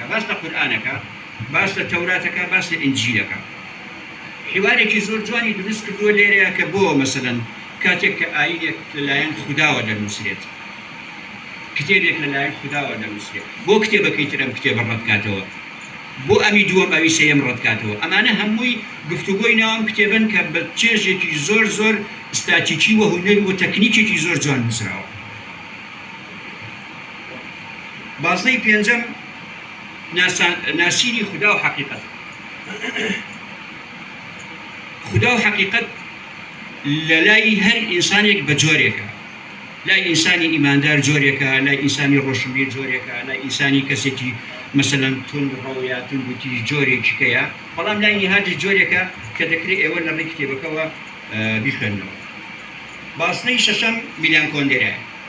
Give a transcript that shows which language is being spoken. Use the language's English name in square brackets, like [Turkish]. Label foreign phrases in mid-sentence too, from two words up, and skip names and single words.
[Central Kurdish] باش لە قورئانەکە باش لە تەوراتەکە باش لە ئینجیلەکە حیوارێکی زۆر جوانی دروست کردووە لێرەیە کە بۆ مەسەلەن کاتێک کە ئاینێک لەلایەن خوداوە دەنووسرێت کتێبێک لەلایەن خوداوە دەنووسرێت بۆ کتێبەکەی تر ئەم کتێبە ڕەتکاتەوە بۆ ئەمی دووەم ئەوی سێیەم ڕەتکاتەوە ئەمانە هەمووی گفتوگۆی ناوەم کتێبن کە بە چێژێکی زۆر ستاتیکی و هونەر و تەکنیکێکی زۆر جوان نووسراوە باسنەی پێنجەم ناسینی خدا و حقیقت خدا و حقیقت لە لای هەر ئینسانێک بە جۆرێکە لای ئینسانی ئیماندار جۆرێکە لای ئینسانی ڕۆشنبیر جۆرێکە لای ئینسانی کەسێکی مەسەلەن تند ڕەویا توندگوتی جۆرێکیکەیە بەڵام لای نهادی جۆرێکە کە دەکرێت ئێوە لە ڕێی کتێبەکەوە بیخوێنەوە باسنەی شەشەم میلان کۆندێرایە